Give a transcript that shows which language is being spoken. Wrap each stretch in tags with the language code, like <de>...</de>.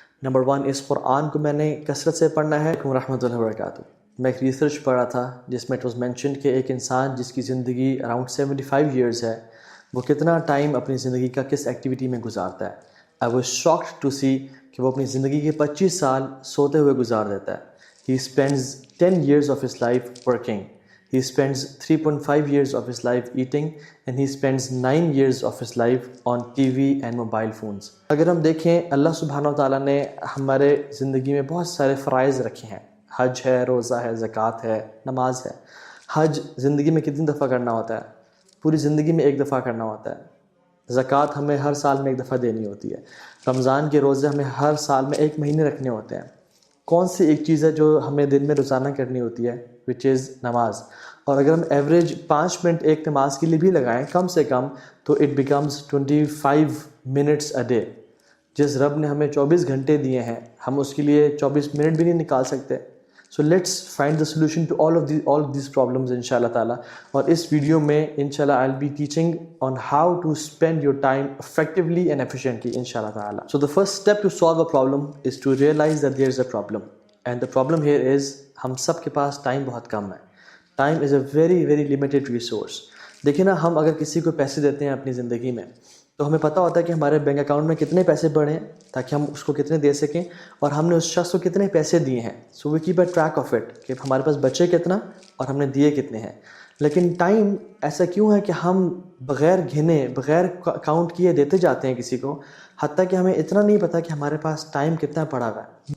<ur>Number 1 اس قرآن کو میں نے کثرت سے پڑھنا ہے.</ur> <ar>ورحمۃ اللہ وبرکاتہ.</ar> <ur>میں ایک ریسرچ پڑھا تھا جس میں</ur> <en>it was mentioned</en> <ur>کہ ایک انسان جس کی زندگی اراؤنڈ 75 ایئرز ہے، وہ کتنا ٹائم اپنی زندگی کا کس ایکٹیویٹی میں گزارتا ہے.</ur> <en>I was shocked to see</en> <ur>کہ وہ اپنی زندگی کے 25 سال سوتے ہوئے گزار دیتا ہے.</ur> <en>He spends 10 years of his life working. He spends 3.5 years of his life eating, and he spends 9 years of his life on TV and mobile phones.</en> <ur>اگر ہم دیکھیں اللہ سبحانہ وتعالیٰ نے ہمارے زندگی میں بہت سارے فرائض رکھے ہیں. حج ہے، روزہ ہے، زکوٰۃ ہے، نماز ہے. حج زندگی میں کتنی دفعہ کرنا ہوتا ہے؟ پوری زندگی میں 1 دفعہ کرنا ہوتا ہے. زکوٰۃ ہمیں ہر سال میں 1 دفعہ دینی ہوتی ہے. رمضان کے روزے ہمیں ہر سال میں 1 مہینے رکھنے ہوتے ہیں. کون سی ایک چیز ہے جو ہمیں دن میں روزانہ کرنی ہوتی ہے؟</ur> <en>which is</en> <ur>نماز. اور اگر ہم ایوریج 5 منٹ ایک نماز کے لیے بھی لگائیں کم سے کم، تو</ur> <en>It becomes 25 minutes a day.</en> <ur>جس رب نے ہمیں 24 گھنٹے دیے ہیں، ہم اس کے لیے 24 منٹ بھی نہیں نکال سکتے.</ur> <en>So let's find the solution to all of these problems ان شاء اللہ تعالیٰ.</en> <ur>اور اس ویڈیو میں</ur> <en>ان شاء اللہ I will be teaching on how to spend your time effectively and efficiently ان شاء اللہ تعالیٰ. So the first step to solve a problem is to realise that there is a problem. And the problem here is</en> <ur>ہم سب کے پاس time بہت کم ہے.</ur> <en>Time is a very very limited resource.</en> <ur>دیکھیں نا، ہم اگر کسی کو پیسے دیتے ہیں اپنی زندگی میں، تو ہمیں پتہ ہوتا ہے کہ ہمارے بینک اکاؤنٹ میں کتنے پیسے پڑے ہیں تاکہ ہم اس کو کتنے دے سکیں، اور ہم نے اس شخص کو کتنے پیسے دیے ہیں.</ur> <en>so we keep a track of it</en> <ur>کہ ہمارے پاس بچے کتنا اور ہم نے دیے کتنے ہیں. لیکن ٹائم ایسا کیوں ہے کہ ہم بغیر گھنے، بغیر کاؤنٹ کیے دیتے جاتے ہیں کسی کو، حتیٰ کہ ہمیں اتنا نہیں پتہ کہ ہمارے پاس ٹائم کتنا پڑا ہوا ہے.</ur>